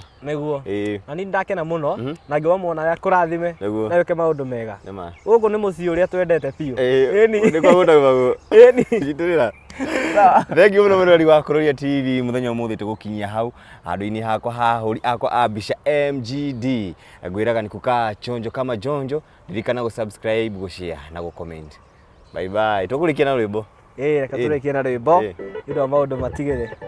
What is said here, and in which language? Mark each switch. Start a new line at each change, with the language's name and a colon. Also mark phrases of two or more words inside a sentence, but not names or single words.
Kikuyu: nĩguo na niĩ ndakena mũno na ngĩwa mwana kũrathime na wĩke maũndũ mega gũkũ nĩ mũciĩ ũrĩa twendete biũ nĩkwa gũtagwo citũrĩra thengi mũno mũrori wa Kuroria TV mũthenya ũmũthĩ tũgũkinyia hau handũ-inĩ hakwa hahũri akwa a mbica MGD ngwĩraga nĩ
Swahili: kukaa chonjo kama jonjo
Kikuyu: ririkana gũ-subscribe gũ-share na gũ-comment
English: bye bye
Kikuyu: tũkũrĩkia na rwĩmbo reka tũrĩkie na rwĩmbo nĩ ũndũ wa maũndũ matigĩrĩ